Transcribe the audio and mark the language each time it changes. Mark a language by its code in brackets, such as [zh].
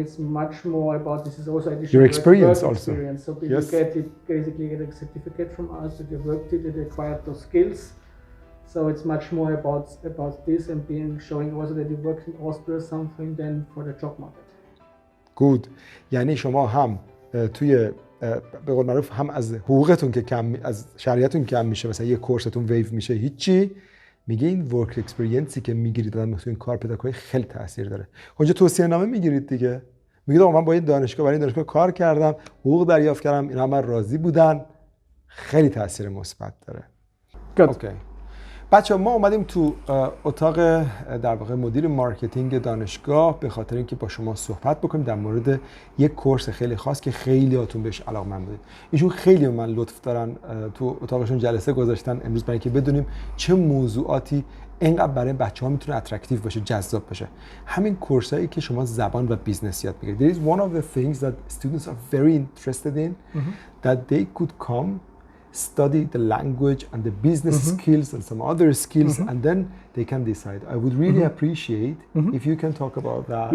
[en] It's much more about this is also additional your experience work also. Experience. So you basically get a certificate from us that you worked it, you acquired those skills. So it's much more about this and showing also that you worked in Austria or something than for the job market. Good. [fa] یعنی شما هم توی به قول معروف هم از حقوقتون که کم از شهریتون کم میشه، مثلا یه کورستون ویو میشه هیچی، میگه این ورک اکسپریانسی که میگیرید دادن این کار پیدا کنید خیلی تاثیر داره. اونجا توصیه نامه میگیرید دیگه، میگید آقا من با این دانشگاه برای این دانشگاه کار کردم، حقوق دریافت کردم، اینا من راضی بودن، خیلی تاثیر مثبت داره. اوکی. بچه‌ها ما اومدیم تو اتاق در واقع مدیر مارکتینگ دانشگاه به خاطر اینکه با شما صحبت بکنیم در مورد یک کورس خیلی خاص که خیلیاتون بهش علاقه‌مند بودید. ایشون خیلی به من لطف دارن تو اتاقشون جلسه گذاشتن امروز برای اینکه بدونیم چه موضوعاتی اینقدر برای بچه‌ها میتونه اترکتیو باشه، جذاب باشه. همین کورسایی که شما زبان و بیزنس یاد میگیرید. [en] There is one of the things that students are very interested in that they could come study the language and the business skills and some other skills and then they can decide. I would really appreciate if you can talk about that.